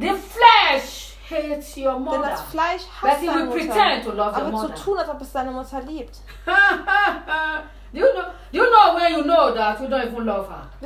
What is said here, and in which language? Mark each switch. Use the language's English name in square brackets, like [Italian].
[English] The flesh hates your mother. [German] Denn das Fleisch hasst deine Mutter. [English] Pretend to love [German] aber [English] your [German] zu tun, als ob es deine Mutter liebt. [English] Do you know when you know that you don't even love her?